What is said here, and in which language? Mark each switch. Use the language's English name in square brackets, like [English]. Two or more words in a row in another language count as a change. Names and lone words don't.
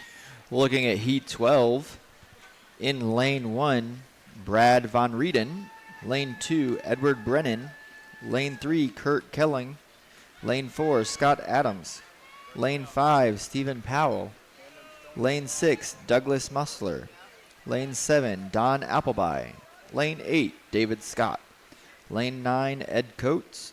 [English] Looking at Heat 12, in lane 1, Brad Von Rieden. Lane 2, Edward Brennan. Lane 3, Kurt Kelling. Lane 4, Scott Adams. Lane 5, Stephen Powell. Lane 6, Douglas Musler. Lane 7, Don Appleby. Lane 8, David Scott. Lane 9, Ed Coates.